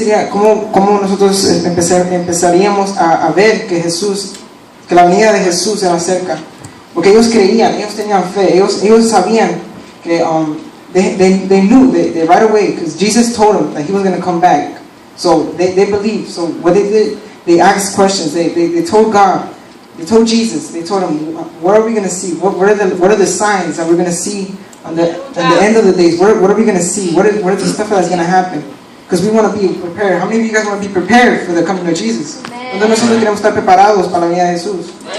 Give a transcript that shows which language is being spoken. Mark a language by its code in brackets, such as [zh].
[es] cómo nosotros empezaríamos a ver que la venida de Jesús era cerca, porque ellos creían, ellos tenían fe, ellos sabían que [en] they knew right away, because Jesus told them that he was going to come back. So they believed. So what they did, they asked questions. They told God, they told Jesus, they told him, what are we going to see? What are the signs that we're going to see at the end of the days? What are we going to see? What is the stuff that's going to happen? Because we want to be prepared. How many of you guys want to be prepared for the coming of Jesus? [es] Entonces nosotros queremos estar preparados para la venida de Jesús.